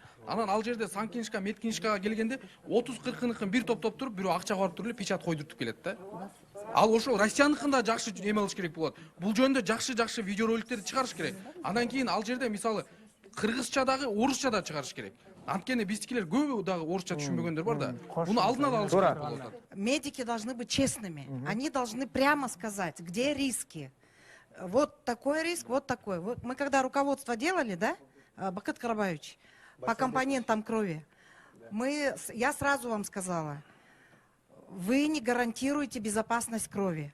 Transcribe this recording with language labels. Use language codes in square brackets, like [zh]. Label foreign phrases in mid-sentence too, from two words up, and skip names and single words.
[ky] Анан ал жерде санкинишка, медкинишкага келгенде 30-40-ыныкын бир топтоп туруп, бирөө акчага барып туруп эле печат койдуртуп келет да. Ал ошол Россияныкын да жакшы эме кылыш керек болот. Бул жөнүндө жакшы видеороликтерди чыгарыш керек. Анан кийин ал жерде мисалы кыргызча дагы, орусча да чыгарыш керек. Анткени биздикилер көбү дагы орусча түшүнбөгөндөр бар да. Буну алдына да алыш керек болуп атат. [ru] Медики должны быть честными. Они должны прямо сказать, где риски. Вот такой риск, вот такой. Вот мы когда руководство делали, да, Бакыт Карабаевич, по компонентам крови, я сразу вам сказала, вы не гарантируете безопасность крови.